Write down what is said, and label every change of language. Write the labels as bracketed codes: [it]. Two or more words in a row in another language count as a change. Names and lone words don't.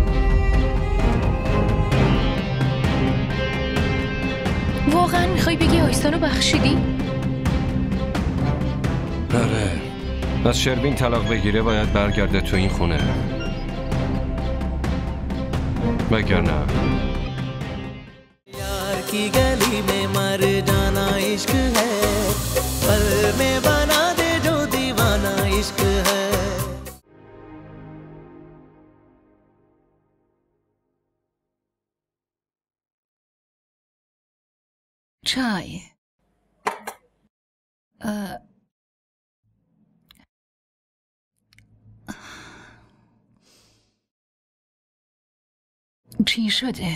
[fa] واقعا میخوای بگی آیسان رو بخشیدی؟ آره، از شروین طلاق بگیره باید برگرده تو این خونه، مگر نه؟ [hi] यार की गली में मर जाना इश्क है, पल में बना दे जो दीवाना इश्क है. [fa] چای. چی شده؟